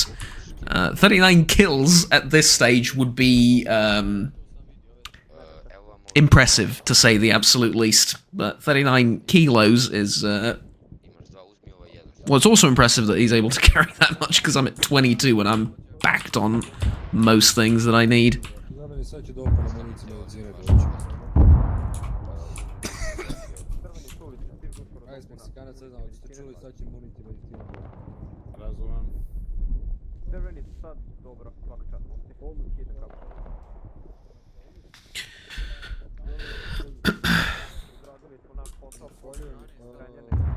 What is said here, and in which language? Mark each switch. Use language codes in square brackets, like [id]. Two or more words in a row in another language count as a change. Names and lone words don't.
[en] 39 kills at this stage would be impressive, to say the absolute least. But 39 kilos is... Well, it's also impressive that he's able to carry that much, because I'm at 22 and I'm backed on most things that I need. [bs] Crveni sad, dobro, svaka čast. Odradili smo naš posao, stranjene.